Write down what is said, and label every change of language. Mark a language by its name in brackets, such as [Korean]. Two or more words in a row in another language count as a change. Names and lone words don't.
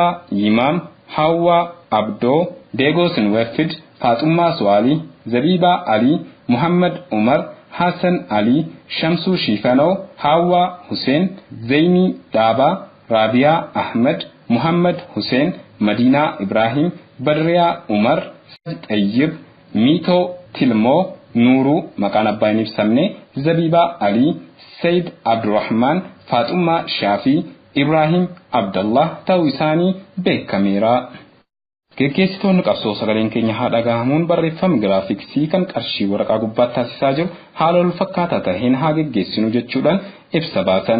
[Oromo] Imam, Hawa Abdo, Degos Nwefid, Fatumma Swali, Zabiba Ali, Muhammad Umar, Hassan Ali, Shamsu Shifano, Hawa Hussein, Zaini Daba, Rabia Ahmed, Muhammad Hussein, Madina Ibrahim, Badriya Umar, Tayyib, Mito Tilmo, Nuru maqaan abbaa hin ibsamne, Zabiba Ali, Said Abdurrahman, Fatumma Shafi, Ibrahim Abdallah ta'uu isaanii beekameera. Geggeessitoonni qabsoo sagaleen keenya haa dhagahamuun barreeffama giraafiksii kan qarshii waraqaa gubbaatti taasisaa jiru haala wal fakkaataa ta'een haa geggeessinu jechuudhaan ibsa baasan.